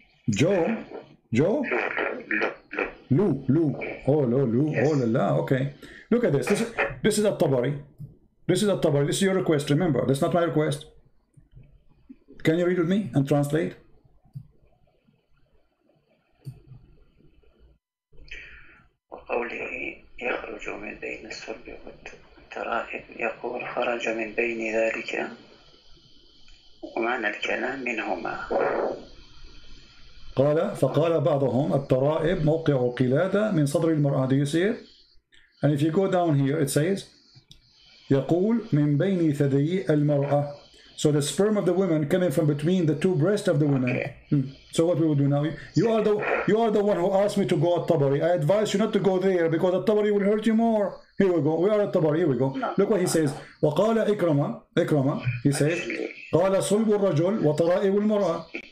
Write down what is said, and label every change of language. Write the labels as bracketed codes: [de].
[en] Joe? Joe? Lou. Oh, Lou. Yes. Oh, la. Okay. Look at this. This is At-Tabari. This is your request. Remember, that's not my request. Can you read with me and translate? [ar] وقوله يخرج من بين الصلب والترائب يقول خرج من بين ذلك ومعنى الكلام منهما. فقال بعضهم الترائب موقع قلادة من صدر المرأة. [en] Do you see it? And if you go down here, it says [ar] يقول من بين ثديي المرأة. [en] So the sperm of the woman coming from between the two breasts of the woman. Okay. So what we will do now? You are the one who asked me to go at Tabari. I advise you not to go there because at Tabari will hurt you more. Here we go. We are at Tabari. Here we go. No. Look what he says. [ar] وقال إكرمة. [en] He says [ar] قال صلب الرجل وطرائب المرأة.